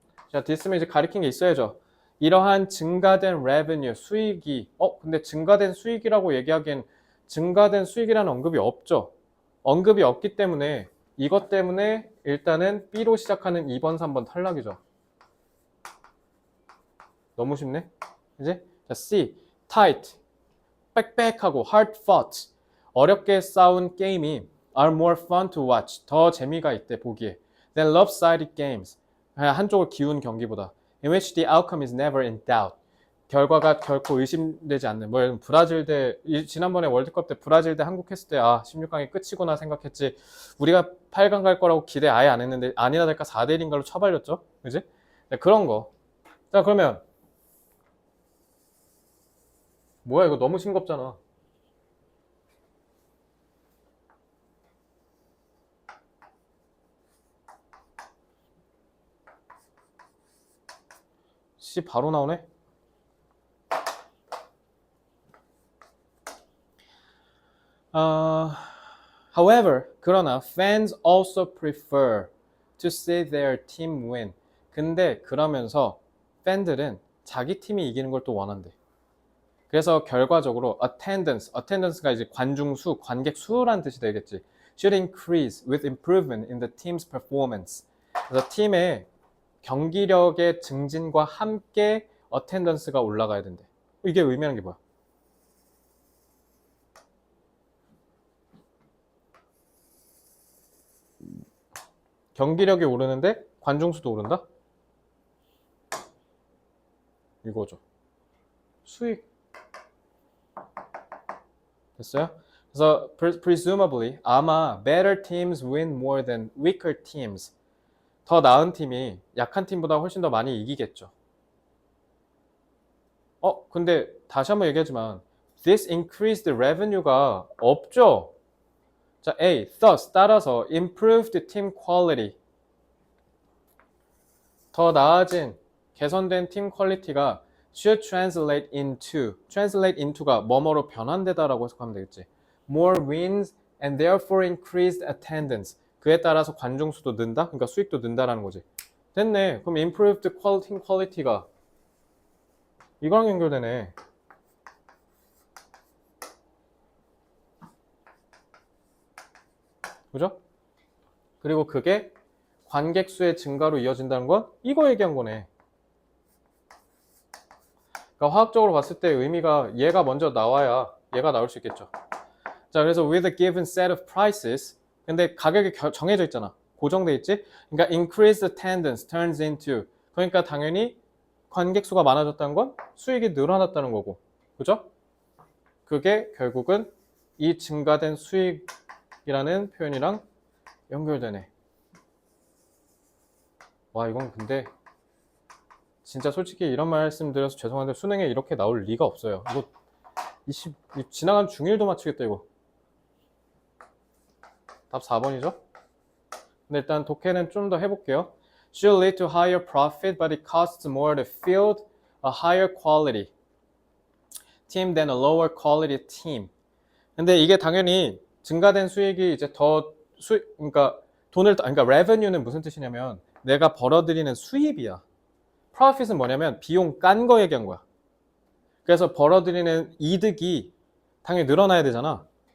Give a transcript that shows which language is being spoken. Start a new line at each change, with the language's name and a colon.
Korean: 자, this면 이제 가리킨 게 있어야죠. 이러한 증가된 revenue, 수익이 근데 증가된 수익이라고 얘기하기엔 증가된 수익이라는 언급이 없죠. 언급이 없기 때문에 이것 때문에 일단은 B로 시작하는 2번, 3번 탈락이죠. 너무 쉽네? 이제 자, C, tight, 빽빽하고
English: hard fought.
Korean: 어렵게 싸운 게임이
English: are more fun to watch.
Korean: 더 재미가 있대, 보기에.
English: than lopsided games.
Korean: 한쪽을 기운 경기보다.
English: in which the outcome is never in doubt.
Korean: 결과가 결코 의심되지 않는. 뭐 브라질 대 지난번에 월드컵 때 브라질 대 한국 했을 때 16강이 끝이구나 생각했지. 우리가 8강 갈 거라고 기대 아예 안 했는데 아니나 다를까 4대 1인가로 쳐발렸죠. 그지? 네, 그런 거. 자, 그러면 뭐야, 이거 너무 싱겁잖아. C 바로 나오네.
English: However,
Korean: 그러나
English: fans also prefer to see their team win.
Korean: 근데 그러면서 팬들은 자기 팀이 이기는 걸 또 원한대. 그래서 결과적으로 attendance가 이제 관중 수, 관객 수라는 뜻이 되겠지.
English: should increase with improvement in the team's performance.
Korean: 그래서 팀의 경기력의 증진과 함께 attendance가 올라가야 된대. 이게 의미하는 게 뭐야? 경기력이 오르는데 관중수도 오른다? 이거죠. 수익. 됐어요? 그래서
English: presumably
Korean: 아마
English: better teams win more than weaker teams.
Korean: 더 나은 팀이 약한 팀보다 훨씬 더 많이 이기겠죠. 근데 다시 한번 얘기하지만
English: this increased revenue
Korean: 가 없죠.
English: 자, A, thus
Korean: 따라서
English: improved team quality.
Korean: 더 나아진 개선된 팀 퀄리티가
English: should translate into
Korean: 가 뭐뭐로 변환되다라고 해석하면 되겠지.
English: more wins and therefore increased attendance.
Korean: 그에 따라서 관중 수도 는다? 그러니까 수익도 는다라는 거지. 됐네. 그럼
English: improved team quality
Korean: 가 이거랑 연결되네. 그죠? 그리고 그게 관객 수의 증가로 이어진다는 건 이거 얘기한 거네. 그러니까 화학적으로 봤을 때 의미가 얘가 먼저 나와야 얘가 나올 수 있겠죠.
English: 자, 그래서 with a given set of prices.
Korean: 근데 가격이 정해져 있잖아. 고정돼 있지? 그러니까
English: increased attendance turns into.
Korean: 그러니까 당연히 관객 수가 많아졌다는 건 수익이 늘어났다는 거고. 그죠? 그게 결국은 이 증가된 수익이라는 표현이랑 연결되네. 와, 이건 근데 진짜 솔직히 이런 말씀 드려서 죄송한데 수능에 이렇게 나올 리가 없어요. 이거 지나간 중1도 맞추겠다 이거. 답 4번이죠? 근데 일단 독해는 좀 더 해볼게요.
English: Should lead to higher profit, but it costs more to field a higher quality team than a lower quality team.
Korean: 근데 이게 당연히 증가된 수익이 이제 그러니까 그러니까 revenue는 무슨 뜻이냐면 내가 벌어들이는 수입이야. profit은 뭐냐면 비용 깐 거 얘기한 거야. 그래서 벌어들이는 이득이 당연히 늘어나야 되잖아.